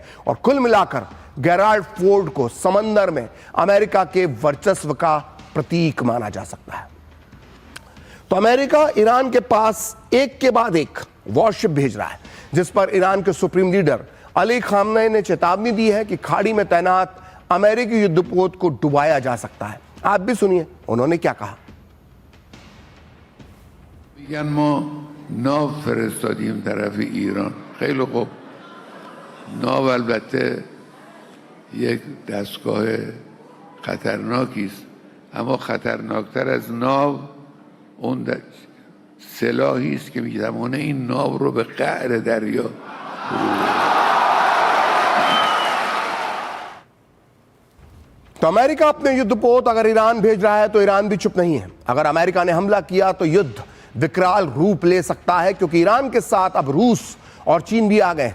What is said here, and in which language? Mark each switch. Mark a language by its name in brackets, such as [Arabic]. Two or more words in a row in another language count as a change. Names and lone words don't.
[Hindi] और कुल मिलाकर गेराल्ड फोर्ड को समंदर में अमेरिका के वर्चस्व का प्रतीक माना जा सकता है। तो अमेरिका ईरान के पास एक के बाद एक वॉरशिप भेज रहा है, जिस पर ईरान के [English] supreme leader [Hindi] अली खामनेई ने चेतावनी दी है कि खाड़ी में तैनात अमेरिकी युद्धपोत को डुबाया जा सकता है। आप भी सुनिए उन्होंने क्या कहा। [Persian] میگن ما ناو فرستادیم طرف ایران. خیلی خوب، ناو البته یک دستگاه خطرناکی است، اما خطرناکتر از ناو اون سلاحی است که میتوانه این ناو رو به قعر دریا [Hindi] तो अमेरिका अपने युद्धपोत अगर ईरान भेज रहा है तो ईरान भी चुप नहीं है। अगर अमेरिका ने हमला किया तो युद्ध विकराल रूप ले सकता है, क्योंकि ईरान के साथ अब रूस और चीन भी आ गए।